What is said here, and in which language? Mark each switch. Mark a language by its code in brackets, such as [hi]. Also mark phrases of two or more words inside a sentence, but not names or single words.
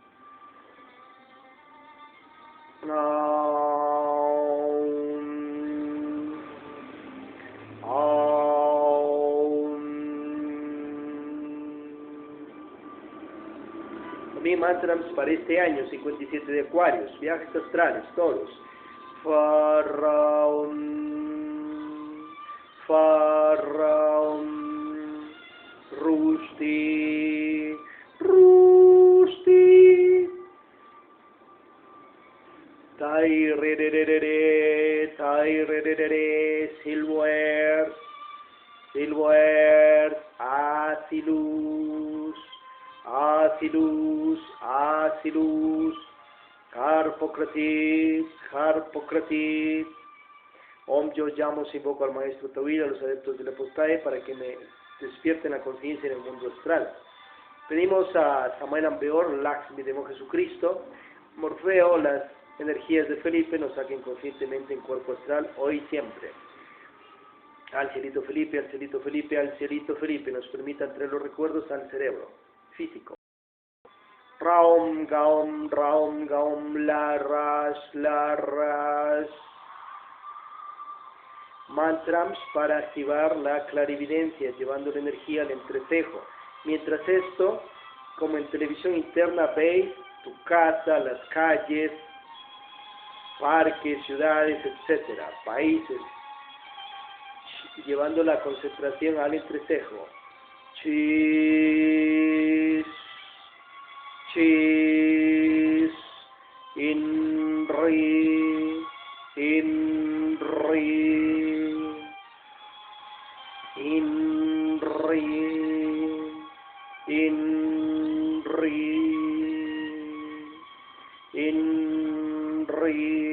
[es] Aum. Aum. También mantras para este año, 57 de Acuarios, viajes astrales, todos. Faraum, Faraum, Rusti, Rusti, Tai, Silver, Silver, Asilus, Asilus, Asilus, Harpocrates, Harpocrates. Om, yo llamo, invoco al maestro Tawil, a los adeptos de la Apostaje, para que me despierten la conciencia en el mundo astral. Pedimos a Samuel Ambeor, Lakshmi de Jesucristo, Morfeo, las energías de Felipe, nos saquen conscientemente en cuerpo astral, hoy y siempre. Al cielito Felipe, al cielito Felipe, al cielito Felipe, nos permitan traer los recuerdos al cerebro físico. Raum, gaum, larras, larras. Mantras para activar la clarividencia, llevando la energía al entrecejo. Mientras esto, como en televisión interna, veis tu casa, las calles, parques, ciudades, etcétera, países, llevando la concentración al entrecejo. Chis, chis, inri, inri, inri, inri, inri,